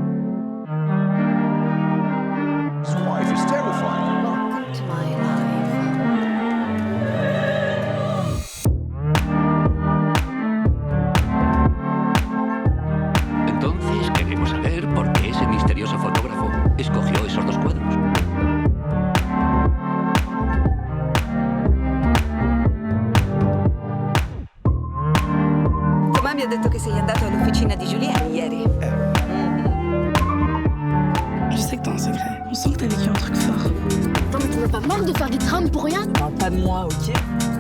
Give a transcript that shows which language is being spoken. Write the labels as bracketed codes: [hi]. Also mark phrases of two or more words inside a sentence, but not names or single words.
[en] His wife is terrified. Welcome to my life. [es] Entonces queremos saber por qué ese misterioso fotógrafo escogió esos dos cuadros. [it] Mamma mi ha detto che sei andato all'officina di Giuliani ieri. [fr] Je sais que t'as un secret. On sent que t'as vécu un truc fort. Attends, mais t'en as pas marre de faire des trames pour rien? Parle pas de moi, ok?